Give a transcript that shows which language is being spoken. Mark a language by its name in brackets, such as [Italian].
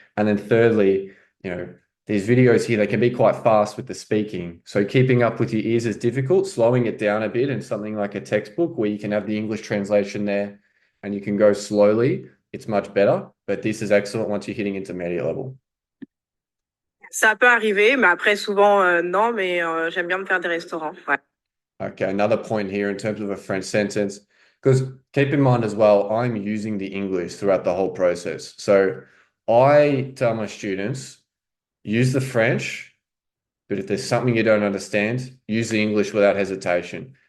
[English] And then thirdly, you know, these videos here, they can be quite fast with the speaking. So keeping up with your ears is difficult, slowing it down a bit in something like a textbook where you can have the English translation there and you can go slowly, it's much better. But this is excellent once you're hitting intermediate level. [French] Ça peut arriver, mais après, souvent, non, mais j'aime bien me faire des restaurants. Ouais. [English] Okay, another point here in terms of a French sentence, because keep in mind as well, I'm using the English throughout the whole process. So I tell my students, use the French, but if there's something you don't understand, use the English without hesitation.